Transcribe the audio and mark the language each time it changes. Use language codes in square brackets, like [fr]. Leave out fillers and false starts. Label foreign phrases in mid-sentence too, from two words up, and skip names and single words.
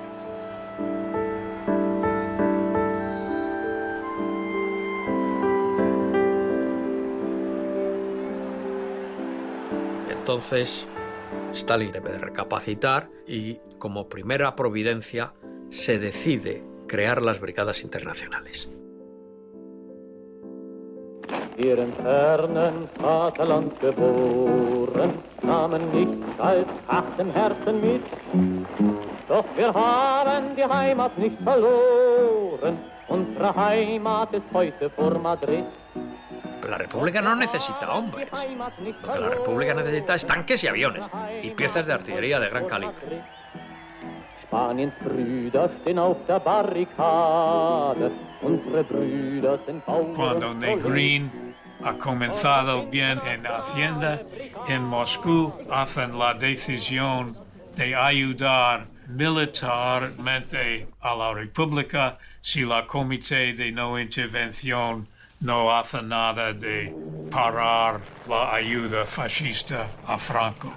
[es] Entonces, Stalin debe de recapacitar y, como primera providencia, se decide crear las brigadas internacionales. [de] Wir im fernen Vaterland geboren, nahmen nichts als Hass im Herzen mit. Doch wir haben die Heimat nicht verloren, unsere Heimat ist heute vor Madrid. [es] Pero la República no necesita hombres. Lo que la República necesita es tanques y aviones y piezas de artillería de gran calibre. [de] Spaniens Brüder stehen auf der Barrikade, unsere Brüder sind Bauern. [es] Cuando Negrín ha comenzado bien en Hacienda, en Moscú hacen la decisión de ayudar militarmente a la República si la Comité de No Intervención no hace nada de parar la ayuda fascista a Franco.